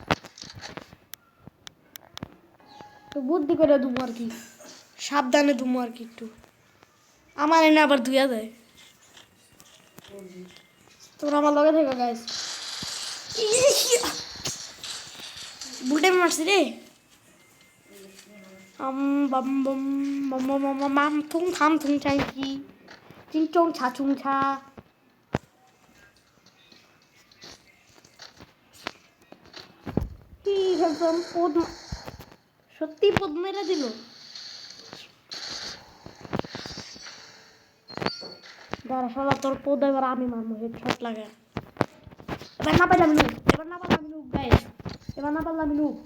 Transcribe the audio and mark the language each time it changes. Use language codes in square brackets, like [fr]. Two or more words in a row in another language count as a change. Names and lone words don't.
[bn] তো বুদ্ধি করে দুমো আর কি সাবধানে দুমো আর কি একটু আমার এনে আবার ধুয়া যায় তোমরা আমার লগে থেকো গাইস বুলটে মারছি রে bum bum bum bum bum bum bum thung tham thung chai chi ching chong cha chung cha কি একদম পদ সত্যি পদ মেরে দিল দাঁড়া শালা তোর পদ এবার আমি মারবো হেডশট লাগা এবার না পারলাম নু গাইস এবার না পারলাম নু